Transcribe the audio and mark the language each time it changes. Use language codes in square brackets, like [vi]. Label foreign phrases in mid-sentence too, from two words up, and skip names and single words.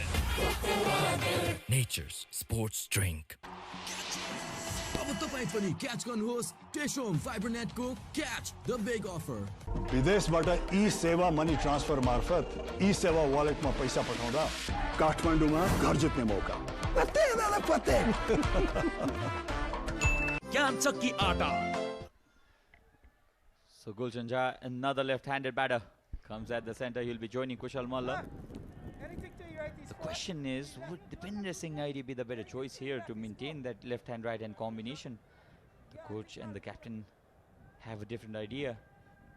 [en] Nature's sports drink. [ne] अब तपाईं पनि क्याच गर्नुहोस् टेशोम फाइबरनेटको [en] catch the big offer. [ne] विदेशबाट ई सेवा [en] money transfer [ne] मार्फत ई सेवा वालेटमा पैसा पठाउँदा काठमाडौँमा घर जित्ने मौका। पत्ते दादा पत्ते। ज्ञान चक्की आटा। [en] So Gulshan Jha, another left-handed batter, comes at the center. He'll be joining Kushal Malla. The question is, would Dipender Singh Nairi be the better choice here to maintain that left-hand, right-hand combination? The coach and the captain have a different idea.